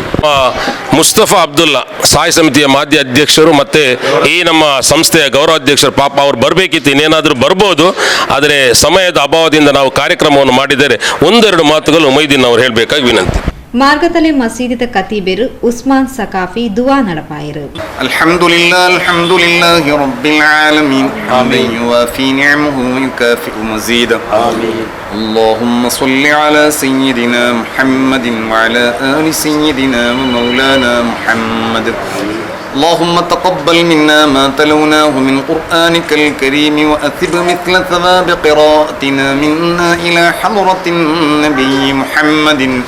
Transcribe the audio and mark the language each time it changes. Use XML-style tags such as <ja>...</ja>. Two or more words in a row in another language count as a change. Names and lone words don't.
<kn>ಮುಸ್ತಫಾ ಅಬ್ದುಲ್ಲಾ ಸಾಯಿ ಸಮಿತಿಯ ಮಾಜಿ ಅಧ್ಯಕ್ಷರು ಮತ್ತು ಈ ನಮ್ಮ ಸಂಸ್ಥೆಯ ಗೌರವಾಧ್ಯಕ್ಷರು, ಪಾಪ ಅವ್ರು ಬರಬೇಕಿತ್ತು, ಇನ್ನೇನಾದರೂ ಬರ್ಬೋದು, ಆದರೆ ಸಮಯದ ಅಭಾವದಿಂದ ನಾವು ಕಾರ್ಯಕ್ರಮವನ್ನು ಮಾಡಿದರೆ ಒಂದೆರಡು ಮಾತುಗಳು ಮೊಯ್ದೀನ್ ಅವರು ಹೇಳಬೇಕಾಗಿ ವಿನಂತಿ.</kn> <tcy>ಮಾರ್ಗತಲೆ ಮಸೀದಿದ ಕತೀಬೆರು ಉಸ್ಮಾನ್ ಸಕಾಫಿ ದುವಾ ನಡಪಾಯರು.</tcy> <ar>الحمد لله رب العالمين آمين يوافي نعمه ويكافئ مزيده آمين. اللهم صل على سيدنا محمد وعلى آل سيدنا ومولانا محمد. اللهم تقبل منا ما تلوناه من قرآنك الكريم وأثب مثل ثواب قراءتنا منا إلى حضرة النبي محمد</ar>